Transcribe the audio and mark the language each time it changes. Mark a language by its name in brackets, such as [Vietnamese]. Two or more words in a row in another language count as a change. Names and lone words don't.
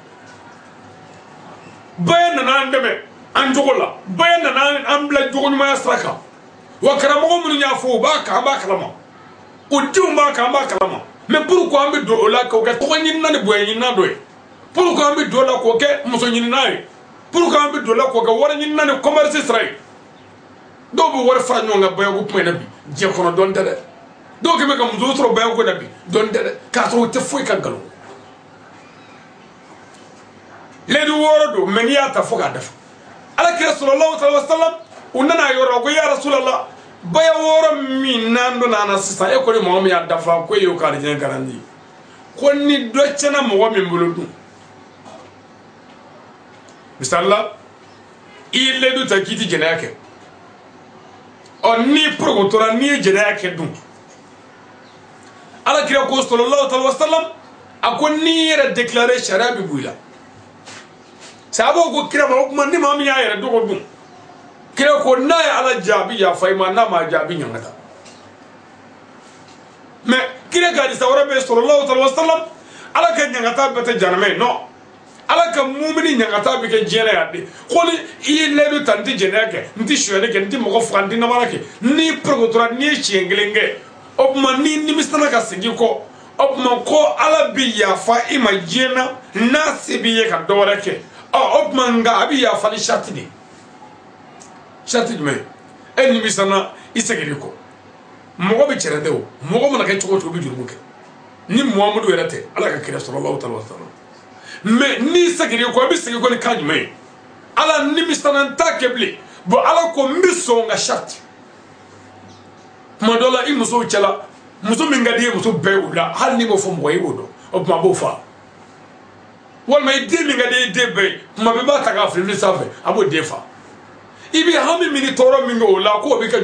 [Bambara] baya nana an dɛmɛ an jogo la baya nana an bila jogo ɲumanya sira kan wa karamɔgɔ minnu y'a fɔ o b'a kan an b'a kalama o denw b'a kan an b'a kalama [French] mais pourquoi [Bambara] an bɛ don o la k'o kɛ tɔgɔ ɲinina ni bonya ɲinina dɔ ye pourquoi an bɛ don o la k'o kɛ muso ɲinina ye pourquoi an bɛ don o la k'o kɛ wari ɲinina ni commerce sira ye dɔw bɛ wari fara ɲɔgɔn kan bayako kuma in na bi diɲɛ kɔnɔ dɔn tɛ dɛ dɔw kɛmɛ ka muso sɔrɔ bayako na bi dɔn tɛ dɛ k'a sɔrɔ o tɛ foyi ka nkalon lɛdi wɔɔrɔ don mais n'i y'a ta fo k'a dafa alakira [Arabic] صلى الله عليه وسلم [Bambara] u nana a yɔrɔ ko [Arabic] يا رسول الله [Bambara] baya wɔɔrɔ min n'an donna an na sisan e ko ni mɔgɔ min y'a dafa ko e y'o ka alijɛnɛ garanti ko ni dɔ tiɲɛna mɔgɔ min bolo dun misalila i ye lɛdu ta k'i ti jɛnɛya kɛ ɔ n'i porokotora n'i ye jɛnɛya kɛ dun alakira ko [Arabic] صلى الله عليه وسلم [Bambara] a ko n'i yɛrɛ déclaré sariya bɛ bɔ i la sahabaw ko kira ma o kuma ni maa min y'a yɛrɛ dogo dun kira ko n'a ye ala jaabi yafa i ma n'a ma jaabi ɲangata mais kira ka hadisa wɛrɛ bɛ yen [Arabic] صلى الله عليه وسلم [Bambara] ala ka ɲangata bɛɛ tɛ jahanama ye non ala ka mumini ɲangata bɛ kɛ diɲɛ na yan de ko ni i ye layidu ta n tɛ jɛnɛya kɛ n tɛ sonyali kɛ n tɛ mɔgɔ faga n tɛ namara kɛ n'i porokotora n'i ye siɲɛ kelen kɛ o tuma n'i nimisala ka segin kɔ o tuma ko ala bɛ yafa i ma diɲɛ na n'a se b'i ye ka dɔ wɛrɛ kɛ o tuma nka a bɛ yafa ni sariti de sariti jumɛn e nimisana i seginni kɔ mɔgɔ bɛ cɛrɛ tɛ o mɔgɔ mana kɛ cogo o cogo i bɛ jurumu kɛ ni muhamadu yɛrɛ tɛ ala ka kira [Arabic] صلى الله عليه وسلم [Bambara] mais n'i seginni kɔ i bɛ segin kɔ ni kan jumɛn ye ala nimisana n t'a kɛ bilen bon ala ko n bɛ sɔn ka sariti tuma dɔ la i musow cɛla muso min ka di ye muso bɛɛ y'o la hali n'i m'o fɔ mɔgɔ ye i b'o dɔn o tuma a b'o fa walima i den min ka di ye i den bɛɛ ye tuma bɛɛ b'a ta k'a fili sanfɛ a b'o den fa i bɛ hami min ni tɔɔrɔ min kɛ o la k'o b'i ka